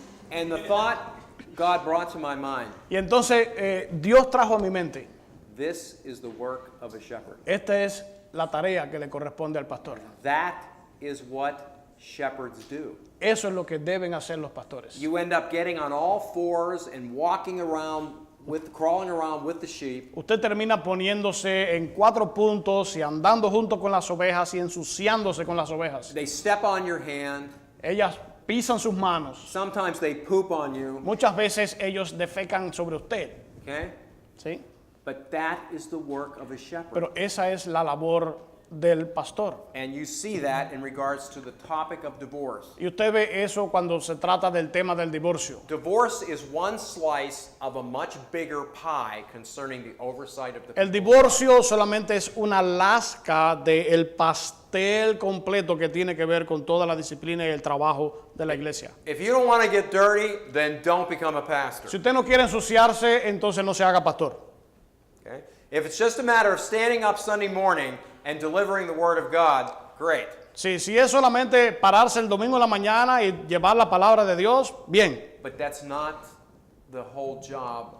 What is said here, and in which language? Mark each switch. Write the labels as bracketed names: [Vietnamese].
[English] And the thought God brought to my mind, [Spanish] Y entonces Dios trajo a mi mente, [English] this is the work of a shepherd. [Spanish] esta es la tarea que le corresponde al pastor. [English] That is what shepherds do. [Spanish] Eso es lo que deben hacer los pastores. [English] You end up getting on all fours and walking around crawling around with the sheep. [Spanish] usted termina poniéndose en 4 puntos y andando junto con las ovejas y ensuciándose con las ovejas. [English] They step on your hand. [Spanish] Ellas pisan sus manos. [English] Sometimes they poop on you. [Spanish] Muchas veces ellos defecan sobre usted. [English] Okay? [Spanish] ¿Sí? [English] But that is the work of a shepherd. [Spanish] Pero esa es la labor del pastor. [English] And you see that in regards to the topic of divorce. [Spanish] Y usted ve eso cuando se trata del tema del divorcio. [English] Divorce is one slice of a much bigger pie concerning the oversight of the [Spanish] El [English] people. [Spanish] divorcio solamente es una lasca del pastel completo que tiene que ver con toda la disciplina y el trabajo de la iglesia. [English] If you don't want to get dirty, then don't become a pastor. [Spanish] Si usted no quiere ensuciarse, entonces no se haga pastor. [English] Okay? If it's just a matter of standing up Sunday morning and delivering the word of God, great. [Spanish] Si es solamente pararse el domingo en la mañana y llevar la palabra de Dios, bien. [English] But that's not the whole job.